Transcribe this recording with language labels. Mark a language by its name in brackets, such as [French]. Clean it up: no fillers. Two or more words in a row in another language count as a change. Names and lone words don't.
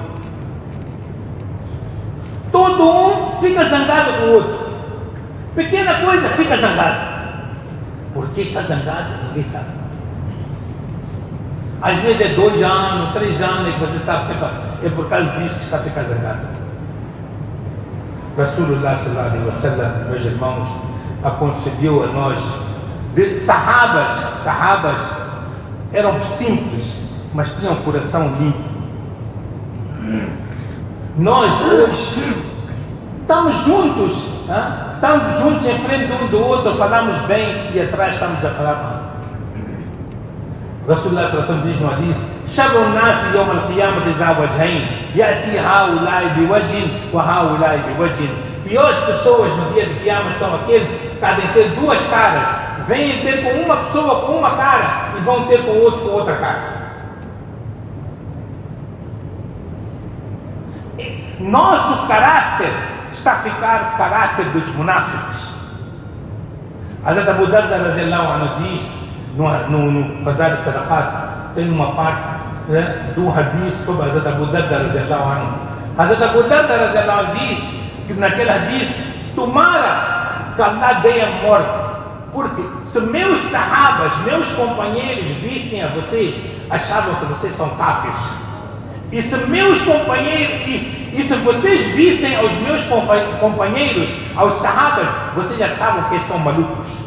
[Portuguese] Todo um fica zangado com o outro. Pequena coisa fica zangado. Por que está zangado? Ninguém sabe. Às vezes é 2 anos, 3 anos, e você sabe que é por causa disso que está a ficar zangado. [Arabic] رسول الله صلى الله عليه وسلم, [Portuguese] meus irmãos, aconselhou a nós. Sahabas eram simples, mas tinham um coração limpo. Nós hoje estamos juntos, em frente um do outro, falamos bem e atrás estamos a falar mal. [Arabic] رسول الله صلى الله عليه وسلم [Portuguese] diz no hadith: [Arabic] "شر الناس يوم القيامة ذو الوجهين يأتي هؤلاء بوجه وهؤلاء بوجه." [Portuguese] Piores pessoas no dia de Qiyamah são aqueles que podem ter 2 caras. Vêm ter com uma pessoa com uma cara e vão ter com outros com outra cara. Nosso caráter está a ficar o caráter dos munáficos. Hazrat Abu Darda [Arabic] رضي الله عنه [Portuguese] diz no Fazal al-Sadaqat, tem uma parte do hadith sobre Hazrat Abu Darda [Arabic] رضي الله عنه. [Portuguese] Hazrat Abu Darda [Arabic] رضي الله عنه [Portuguese] diz que naquele hadith, tomara que Allah dê a morte, porque se meus sahabas, meus companheiros vissem a vocês, achavam que vocês são kafirs. E se meus companheiros, e se vocês vissem aos meus companheiros, aos sahabas, vocês achavam que eles são malucos.